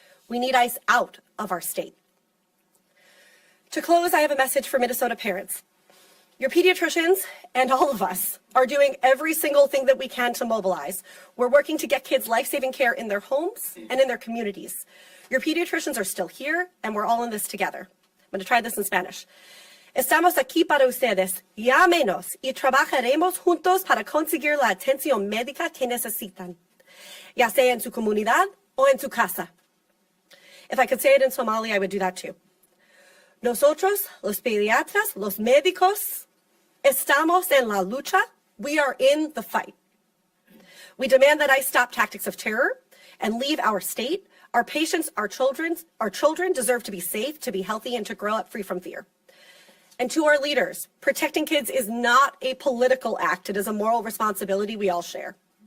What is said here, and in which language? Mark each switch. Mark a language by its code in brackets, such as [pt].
[en] We need ICE out of our state. To close, I have a message for Minnesota parents. Your pediatricians and all of us are doing every single thing that we can to mobilize. We're working to get kids life-saving care in their homes and in their communities. Your pediatricians are still here, and we're all in this together. I'm going to try this in Spanish. [es] Estamos aquí para ustedes. Llámenos y trabajaremos juntos para conseguir la atención médica que necesitan, ya sea en su comunidad o en su casa. [en] If I could say it in Somali, I would do that too. [es] Nosotros, los pediatras, los médicos, estamos en la lucha. [en] We are in the fight. We demand that ICE stop tactics of terror and leave our state. Our patients, our children deserve to be safe, to be healthy, and to grow up free from fear. And to our leaders, protecting kids is not a political act. It is a moral responsibility we all share.